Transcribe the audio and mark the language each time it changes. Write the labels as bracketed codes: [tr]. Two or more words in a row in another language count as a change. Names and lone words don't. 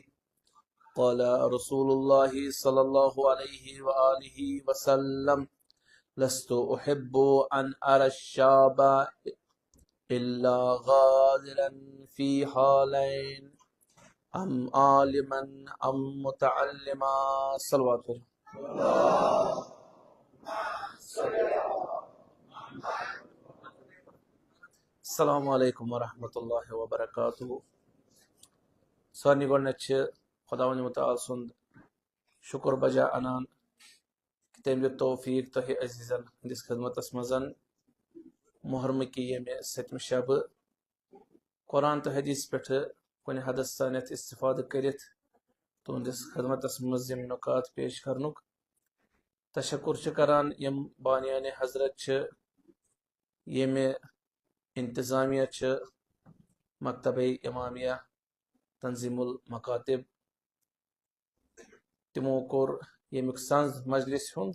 [ar] قال رسول الله صلى الله عليه وآله وسلم لست أحب أن أرى الشاب إلا غادرا في حالين أم عالما أم متعلما. صلوات السلام علیکم ورحمۃ اللہ وبرکاتہ. [ks] سارنی گۄڈنٮ۪تھ چھِ خۄداوندِ مُتعال سُنٛد شُکر بجا اَنان کہ تٔمۍ دیُت توفیٖق تۄہہِ عزیٖزن ہٕنٛدِس خدمتس منٛز محرمہٕ کہِ ییٚمہِ 7مہِ شبہٕ قرآن تہٕ حدیث پٮ۪ٹھٕ کُنہِ حدس تانٮ۪تھ استفادٕ کٔرِتھ تُہنٛدِس خدمتس منٛز یِم نُکات پیش کرنُک تشکر چھِ کران یِم بانیانِ حضرت چھِ ییٚمہِ انتظامیہ چھِ مکتبہ امامیہ تنظیم المکاتب تِمو کوٚر ییٚمیُک سنٛز مجلس ہُنٛد.